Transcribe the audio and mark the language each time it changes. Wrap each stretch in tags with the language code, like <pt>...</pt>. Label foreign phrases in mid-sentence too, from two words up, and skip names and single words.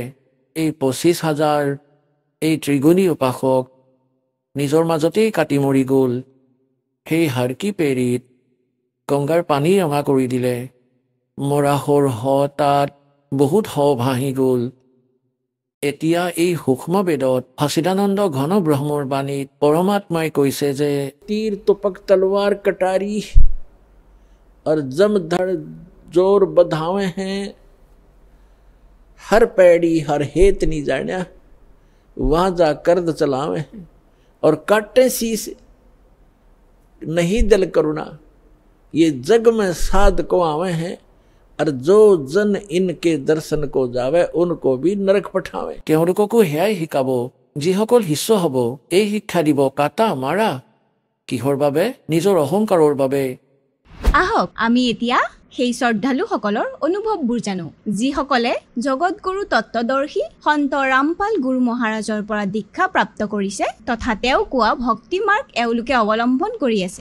<as>এই 25,000 এই ত্ৰিগুণী উপাসক নিজৰ মাজতেই কাটি মৰি গ'ল। সেই হাৰকি পেৰিত গংগাৰ পানী ৰঙা কৰি দিলে। মৰাশৰ তাত বহুত ভাহি গ'ল। এতিয়া এই সূক্ষ্ম বেদত সচিদানন্দ ঘন ব্ৰহ্মৰ বাণীত পৰমাত্মাই কৈছে যে</as> <hi>तीर तुपक तलवार कटारी और जमधर जोर बधावे हैं, हर पैड़ी हर हेत नहीं जान्या, वहां जा कर्द चलावे हैं और काटे शीस नहीं दिल करुणा, ये जग में साध को आवे हैं और जो जन इनके दर्शन को जावे उनको भी नरक पठावे।</hi> <as>তেওঁলোককো সেয়াই শিকাব। যিসকল শিষ্য হ'ব এই শিক্ষা দিব কাটা মাৰা। কিহৰ বাবে? নিজৰ অহংকাৰৰ বাবে। আহক আমি এতিয়া সেই শ্ৰদ্ধালুসকলৰ অনুভৱবোৰ জানো, যিসকলে জগতগুৰু তত্ত্বদৰ্শী সন্ত ৰামপাল গুৰু মহাৰাজৰ পৰা দীক্ষা প্ৰাপ্ত কৰিছে তথা তেওঁ কোৱা ভক্তি মাৰ্গ এওঁলোকে অৱলম্বন কৰি আছে।</as>